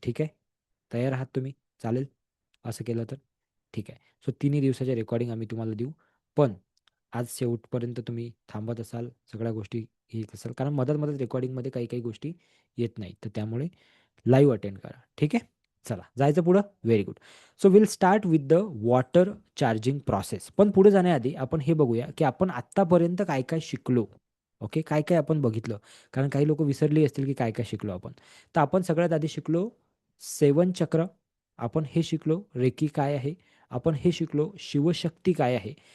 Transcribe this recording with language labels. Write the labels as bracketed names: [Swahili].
[Marathi] ठीक आहे? तयार आहात तुम्ही? चालेल असं केलं तर? ठीक आहे. सो तिन्ही दिवसाच्या रेकॉर्डिंग आम्ही तुम्हाला देऊ. पण आज शेवटपर्यंत तुम्ही थांबत असाल, सगळ्या गोष्टी घेत असाल, कारण मधात रेकॉर्डिंगमध्ये काही गोष्टी येत नाहीत. तर त्यामुळे लाईव्ह अटेंड करा. ठीक आहे? चला, जायचं पुढं? Very good. [English] So will start with the water charging process. [Marathi] पण पुढे जाण्याआधी आपण हे बघूया, की आपण आत्तापर्यंत काय शिकलो. ओके. काय आपण बघितलं. कारण काही लोकं विसरली असतील, की काय शिकलो आपण. तर आपण सगळ्यात आधी शिकलो 7 चक्र. आपण हे शिकलो रेकी काय आहे. आपण हे शिकलो शिवशक्ती काय आहे.